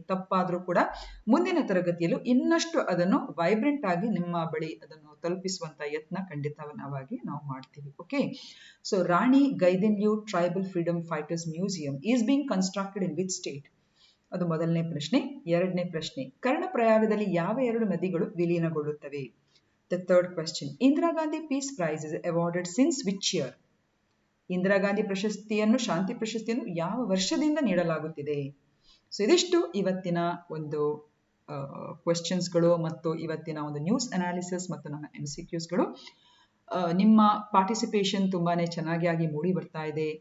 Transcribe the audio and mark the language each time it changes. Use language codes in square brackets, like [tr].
[kn] ತಪ್ಪಾದ್ರೂ ಕೂಡ ಮುಂದಿನ ತರಗತಿಯಲ್ಲೂ ಇನ್ನಷ್ಟು ಅದನ್ನು ವೈಬ್ರೆಂಟ್ ಆಗಿ ನಿಮ್ಮ ಬಳಿ ಅದನ್ನು ತಲುಪಿಸುವಂತ ಯತ್ನ ಖಂಡಿತವಾಗಿ ನಾವು ಮಾಡ್ತೀವಿ. [en] Okay, so Rani Gaidinliu tribal freedom fighters museum is being constructed in which state? [kn] ಅದು ಮೊದಲನೇ ಪ್ರಶ್ನೆ. ಎರಡನೇ ಪ್ರಶ್ನೆ, ಕರ್ಣಪ್ರಯಾಗದಲ್ಲಿ ಯಾವ ಎರಡು ನದಿಗಳು ವಿಲೀನಗೊಳ್ಳುತ್ತವೆ? [en] The third question, Indira Gandhi Peace Prize is awarded since which year? [kn] Indira Gandhi ಪ್ರಶಸ್ತಿಯನ್ನು, ಶಾಂತಿ ಪ್ರಶಸ್ತಿಯನ್ನು ಯಾವ ವರ್ಷದಿಂದ ನೀಡಲಾಗುತ್ತಿದೆ? ಸೊ ಇದಿಷ್ಟು ಇವತ್ತಿನ ಒಂದು ಕ್ವೆಶ್ಚನ್ಸ್ಗಳು ಮತ್ತು ಇವತ್ತಿನ ಒಂದು ನ್ಯೂಸ್ ಅನಾಲಿಸಿಸ್ ಮತ್ತು ನಮ್ಮ MCQsಗಳು. ನಿಮ್ಮ ಪಾರ್ಟಿಸಿಪೇಷನ್ ತುಂಬಾನೇ ಚೆನ್ನಾಗಿ ಮೂಡಿ ಬರ್ತಾ ಇದೆ.